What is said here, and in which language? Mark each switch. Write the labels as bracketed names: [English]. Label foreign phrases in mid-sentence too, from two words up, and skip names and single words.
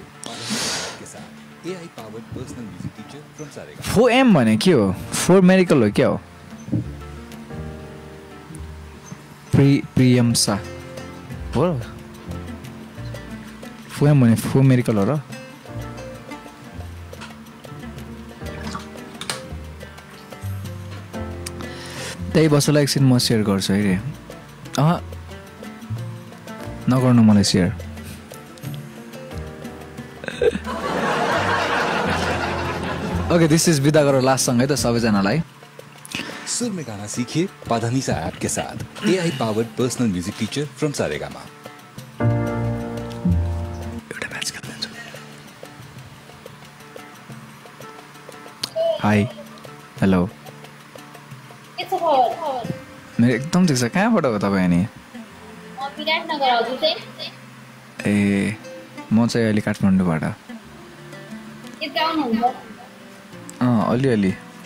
[Nepali] 4M भने के हो 4 मेडिकल हो क्या हो प्रियम्सा हो 4M भने 4 मेडिकल हो र त्यही बस्नुलाई एकछिन म सेयर गर्छु है नगर्नु मलाई सेयर [English] OK this is [Nepali] विदा गरौँ [English] last song [Nepali] है त सबैजनालाई [Hindi] सुर में गाना सीखिए पाधानीसा ऐप के साथ [English] AI powered personal music teacher from Saregama [Nepali] एउटा म्याच खेल्दैछु [English] hi hello [Nepali] मेरो एकदम ठिक छ कहाँबाट हो तपाईँ अनि ए म चाहिँ अहिले काठमाडौँबाट अलिअलि